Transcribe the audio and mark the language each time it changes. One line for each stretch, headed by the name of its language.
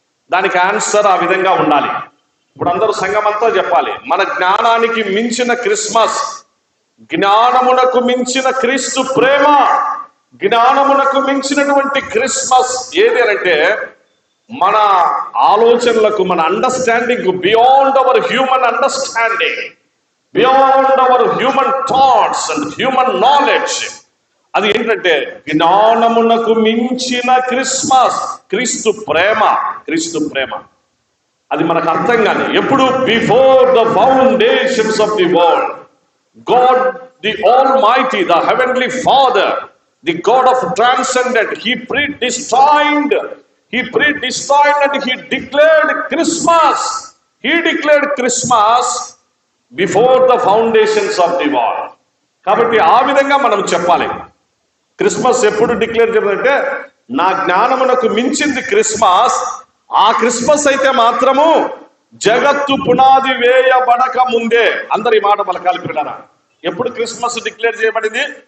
Telugu: దానికి ఆన్సర్ ఆ విధంగా ఉండాలి. ఇప్పుడు అందరూ సంఘమంతా చెప్పాలి, మన జ్ఞానానికి మించిన క్రిస్మస్, జ్ఞానమునకు మించిన క్రీస్తు ప్రేమ, జ్ఞానమునకు మించినటువంటి క్రిస్మస్ ఏది అంటే, మన ఆలోచనలకు, మన understanding
English: Beyond our human understanding, beyond our human thoughts and human knowledge.
Telugu: అది ఏంటంటే జ్ఞానమునకు మించిన క్రిస్మస్, క్రీస్తు ప్రేమ, క్రీస్తు ప్రేమ. అది మనకు అర్థం కాని ఎప్పుడు,
English: Before the foundations of the world, God the Almighty, the Heavenly Father, the God of transcendent, He predestined and He declared Christmas. He declared Christmas before the foundations of the world.
Telugu: కాబట్టి ఆ విధంగా మనం చెప్పాలి. Christmas ఎప్పుడు declare చేయాలంటే, నా జ్ఞానమునకు మించింది క్రిస్మస్. ఆ క్రిస్మస్ అయితే మాత్రము జగత్తు పునాది వేయబడక ముందే. అందరి మాట పలకాలి పిల్లరా. ఎప్పుడు క్రిస్మస్ డిక్లేర్ చేయబడింది?